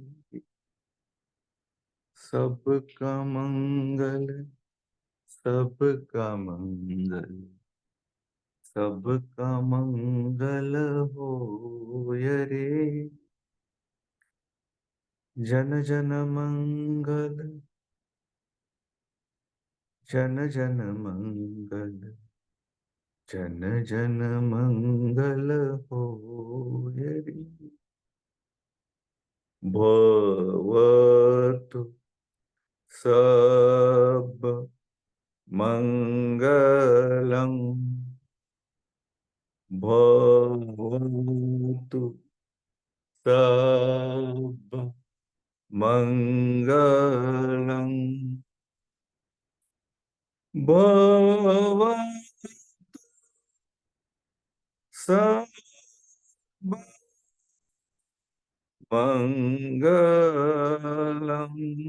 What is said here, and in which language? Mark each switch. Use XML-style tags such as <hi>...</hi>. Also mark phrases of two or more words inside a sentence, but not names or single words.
<hi>सबका मंगल, सबका मंगल, सबका मंगल हो रे। जन जन मंगल, जन जन मंगल, जन जन मंगल हो रे।</hi> <pi>भवतु सब मंगलम, भवतु सब मंगलम, भवतु सब मंगलम।</pi>